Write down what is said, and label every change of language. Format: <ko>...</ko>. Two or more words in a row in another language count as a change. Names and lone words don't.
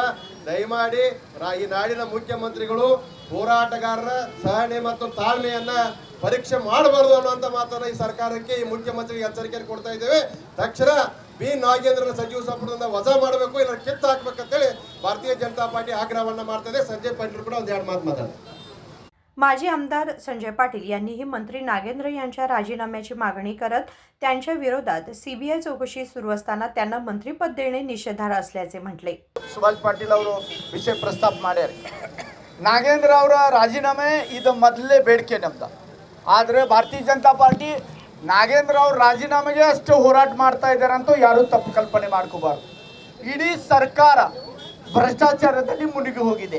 <kn>ದಯಮಾಡಿ ಈ ನಾಡಿನ ಮುಖ್ಯಮಂತ್ರಿಗಳು ಹೋರಾಟಗಾರರ ಸಹನೆ ಮತ್ತು ತಾಳ್ಮೆಯನ್ನ ಪರೀಕ್ಷೆ ಮಾಡಬಾರದು ಅನ್ನುವಂತ ಮಾತನ್ನ ಈ ಸರ್ಕಾರಕ್ಕೆ ಈ ಮುಖ್ಯಮಂತ್ರಿಗೆ ಎಚ್ಚರಿಕೆಯನ್ನು ಕೊಡ್ತಾ ಇದ್ದೇವೆ. ತಕ್ಷಣ ಬಿ ನಾಗೇಂದ್ರನ ಸಚಿವ ಸಂಪುಟದಿಂದ ವಜಾ ಮಾಡಬೇಕು, ಇಲ್ಲ ಕಿತ್ತು ಹಾಕ್ಬೇಕಂತೇಳಿ ಭಾರತೀಯ ಜನತಾ ಪಾರ್ಟಿ ಆಗ್ರಹವನ್ನ ಮಾಡ್ತಾ ಸಂಜಯ್ ಪಾಟೀಲ್ ಕೂಡ ಒಂದೆರಡು ಮಾತು ಮಾತಾಡ್ತಾರೆ.</kn> <mr>माजी आमदार संजय पाटील यांनीही मंत्री नागेंद्र यांच्या राजीनाम्याची मागणी करत त्यांच्या विरोधात सीबीआय चौकशी सुरू असताना त्यांना मंत्रिपद देणे निषेधार्ह असल्याचे म्हटले.</mr> <kn>ಸುಭಾಷ್ ಪಾಟೀಲ್ ಅವರು ವಿಷಯ ಪ್ರಸ್ತಾಪ ಮಾಡ್ಯಾರ. ನಾಗೇಂದ್ರ ಅವರ ರಾಜೀನಾಮೆ ಇದು ಮೊದಲೇ ಬೇಡಿಕೆ ನಮ್ದು. ಆದರೆ ಭಾರತೀಯ ಜನತಾ ಪಾರ್ಟಿ ನಾಗೇಂದ್ರ ಅವ್ರ ರಾಜೀನಾಮೆಗೆ ಅಷ್ಟು ಹೋರಾಟ ಮಾಡ್ತಾ ಇದ್ದಾರೆ ಅಂತ ಯಾರೂ ತಪ್ಪು ಕಲ್ಪನೆ ಮಾಡ್ಕೋಬಾರ್ದು. ಇಡೀ ಸರ್ಕಾರ ಭ್ರಷ್ಟಾಚಾರದಲ್ಲಿ ಮುಳುಗಿ ಹೋಗಿದೆ.</kn>